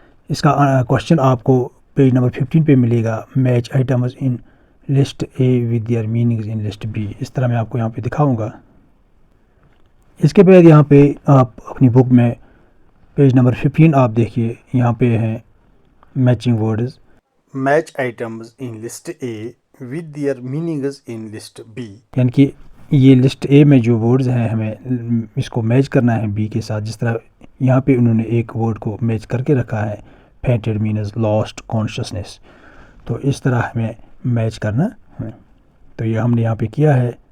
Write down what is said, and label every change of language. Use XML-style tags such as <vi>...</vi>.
<ur>اس کا کوشچن آپ کو پیج نمبر 15 پہ ملے گا.</ur> <en>Match items in list A with their meanings in list B.</en> <ur>اس طرح میں آپ کو یہاں پہ دکھاؤں گا. اس کے بعد یہاں پہ آپ اپنی بک میں پیج نمبر 15 آپ دیکھیے, یہاں پہ ہیں matching words.</ur> <en>Match items in list A with their meanings in list B.</en> <ur>یعنی کہ یہ لسٹ اے میں جو ورڈز ہیں ہمیں اس کو میچ کرنا ہے بی کے ساتھ. جس طرح یہاں پہ انہوں نے ایک ورڈ کو میچ کر کے رکھا ہے,</ur> <en>Fainted means lost consciousness.</en> <ur>تو اس طرح ہمیں میچ کرنا ہے. تو یہ ہم نے یہاں پہ کیا ہے.</ur>